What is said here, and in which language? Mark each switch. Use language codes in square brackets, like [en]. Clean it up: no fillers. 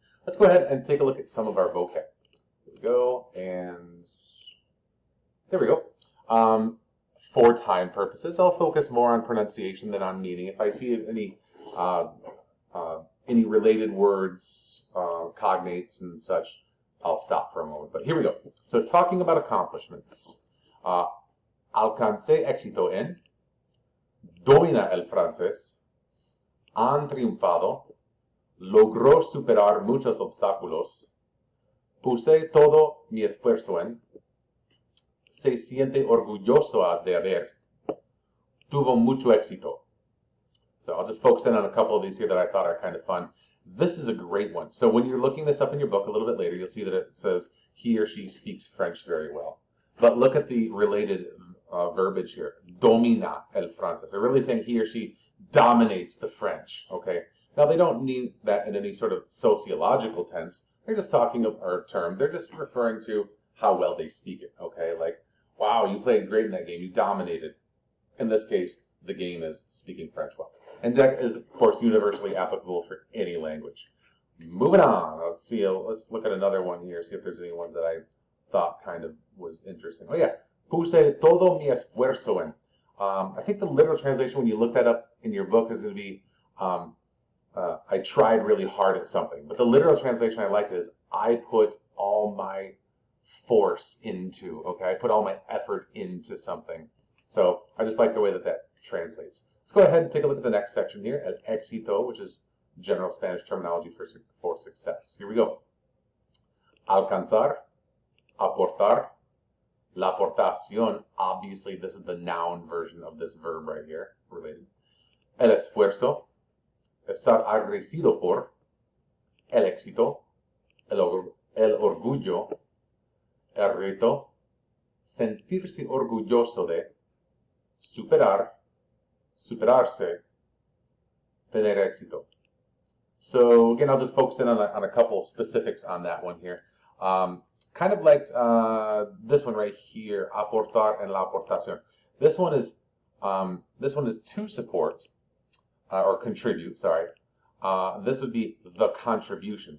[en] Let's go ahead and take a look at some of our vocab. Here we go, and there we go. For time purposes, I'll focus more on pronunciation than on meaning. If I see any related words, cognates and such, I'll stop for a moment. But here we go. So talking about accomplishments. [es] Alcancé éxito en, domina el francés, han triunfado, logró superar muchos obstáculos, puse todo mi esfuerzo en, se siente orgulloso de haber, tuvo mucho éxito. [en] So I'll just focus in on a couple of these here that I thought are kind of fun. This is a great one. So when you're looking this up in your book a little bit later, you'll see that it says he or she speaks French very well. But look at the related verbiage here. [es] Domina el francés. [en] They're really saying he or she dominates the French. Okay. Now they don't mean that in any sort of sociological tense. They're just talking of our term. They're just referring to how well they speak it. Okay. Like, wow, you played great in that game. You dominated. In this case, the game is speaking French well. And that is, of course, universally applicable for any language. Moving on. Let's see. Let's look at another one here. See if there's any ones that I thought kind of was interesting. Oh, yeah. [es] Puse todo mi esfuerzo en. [en] I think the literal translation, when you look that up in your book, is going to be I tried really hard at something. But the literal translation I liked is I put all my force into. Okay, I put all my effort into something. So I just like the way that that translates. Let's go ahead and take a look at the next section here, at éxito, which is general Spanish terminology for success. Here we go. [es] Alcanzar, aportar, la aportación. [en] Obviously, this is the noun version of this verb right here, related. [es] El esfuerzo, estar agradecido por, el éxito, el orgullo, el reto, sentirse orgulloso de, superar, superarse, tener éxito. [en] So again, I'll just focus in on a couple specifics on that one here. Kind of like this one right here, aportar and la aportación. This one is to support or contribute. Sorry, this would be the contribution.